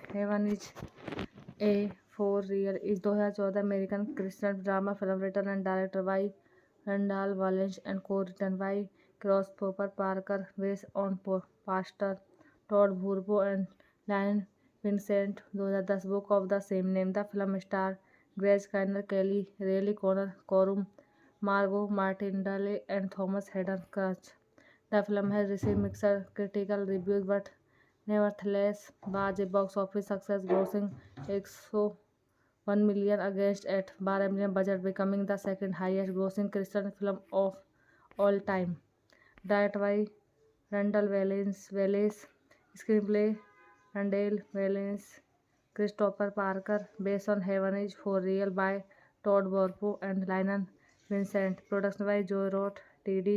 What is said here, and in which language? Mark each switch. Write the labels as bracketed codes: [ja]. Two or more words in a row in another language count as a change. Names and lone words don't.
[en] Heaven is a for Real is 2014 American Christian drama film written and director by Randal Wallence and co written by Christopher Parker, based on Pastor Todd Woorpo and Lion Vincent, 2010 book of the same name. The film star Grez Kiner, Kelly Reilly, Connor Corum, Margo Martindale and Thomas Hayden Crutch. The film has received mixed critical reviews but nevertheless was a box office success, grossing 101 million against at 12 million budget, becoming the second highest grossing Christian film of all time. Directed by Randall Wallace, screenplay Randall Wallace, Christopher Parker, based on Heaven is for Real by Todd Warpo and Lionel Vincent, production by Joe Roth, T.D.